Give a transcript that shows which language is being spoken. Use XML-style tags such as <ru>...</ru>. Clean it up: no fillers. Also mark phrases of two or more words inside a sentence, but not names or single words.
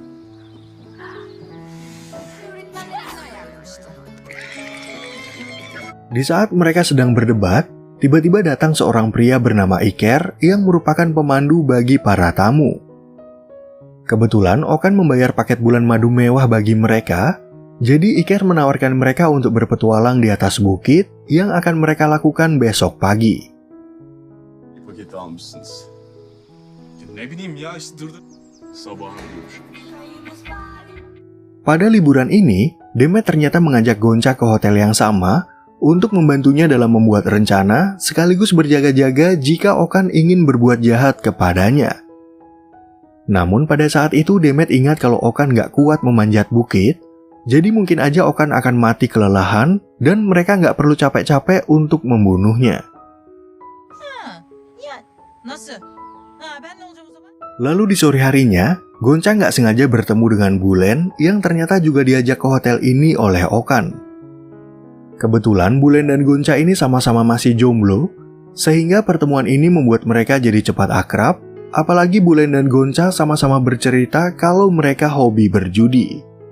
<id>Di saat mereka sedang berdebat, tiba-tiba datang seorang pria bernama Iker yang merupakan pemandu bagi para tamu. Kebetulan Okan membayar paket bulan madu mewah bagi mereka, jadi Iker menawarkan mereka untuk berpetualang di atas bukit yang akan mereka lakukan besok pagi.</id> <tr>Bir paketi almışsınız. Ya ne bileyim ya işte durdu. Sabahına görüşürüz.</tr> <id>Pada liburan ini, Demet ternyata mengajak Gonca ke hotel yang sama untuk membantunya dalam membuat rencana sekaligus berjaga-jaga jika Okan ingin berbuat jahat kepadanya. Namun pada saat itu Demet ingat kalau Okan nggak kuat memanjat bukit, jadi mungkin aja Okan akan mati kelelahan dan mereka nggak perlu capek-capek untuk membunuhnya.</id> <tr>Ya, nasıl? Ben ne olacağım o zaman?</tr> <id>Lalu di sore harinya, Gonca nggak sengaja bertemu dengan Bulen yang ternyata juga diajak ke hotel ini oleh Okan. Kebetulan Bulen dan Gonca ini sama-sama masih jomblo, sehingga pertemuan ini membuat mereka jadi cepat akrab, apalagi Bulen dan Gonca sama-sama bercerita kalau mereka hobi berjudi.</id>